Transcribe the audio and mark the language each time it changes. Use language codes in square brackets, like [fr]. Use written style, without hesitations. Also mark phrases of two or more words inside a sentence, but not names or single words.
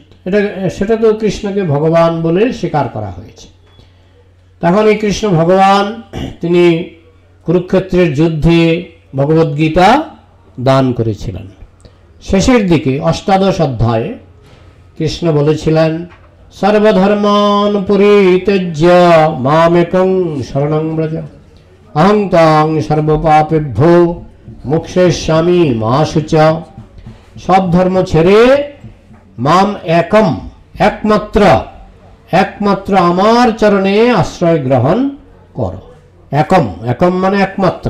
[bn] সেটা তো কৃষ্ণকে ভগবান বলে স্বীকার করা হয়েছে। তখন এই কৃষ্ণ ভগবান তিনি কুরুক্ষেত্রের যুদ্ধে ভগবদ্গীতা দান করেছিলেন। শেষের দিকে অষ্টাদশ অধ্যায়ে কৃষ্ণ বলেছিলেন, [sa] সর্বধর্মান পরিত্যজ্য মামেকং শরণং ব্রজ, অহং ত্বং সর্বপাপেভ্যো মোক্ষয়িষ্যামি মা শুচা। [bn] সব ধর্ম ছেড়ে [sa] মাম একম, [bn] একমাত্র আমার চরণে আশ্রয় গ্রহণ করো। একম মানে একমাত্র।